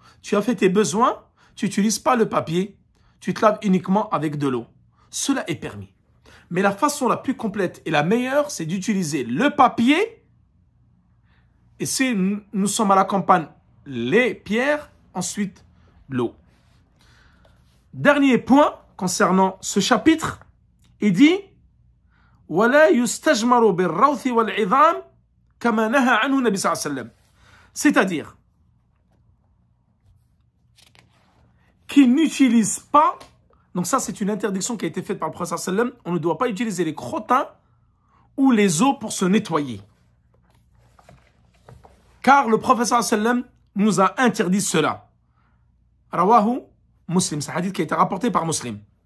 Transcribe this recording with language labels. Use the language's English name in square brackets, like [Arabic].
[French] Tu as fait tes besoins, tu n'utilises pas le papier, tu te laves uniquement avec de l'eau. Cela est permis. Mais la façon la plus complète et la meilleure, c'est d'utiliser le papier. Et si nous sommes à la campagne, les pierres, ensuite l'eau. Dernier point concernant ce chapitre, il dit [Arabic] وَلَا يُسْتَجْمَرُ بِالرَّوْثِ وَالْعِظَامِ كَمَا نَهَى عَنْهُ النَّبِي صلى الله عليه وسلم. [French] C'est-à-dire qu'il n'utilise pas, donc ça c'est une interdiction qui a été faite par le prophète sallam, on ne doit pas utiliser les crottins ou les os pour se nettoyer. Car le prophète sallam nous a interdit cela. [Arabic] Rawahu [French] Muslim, c'est un hadith qui a été rapporté par Muslim.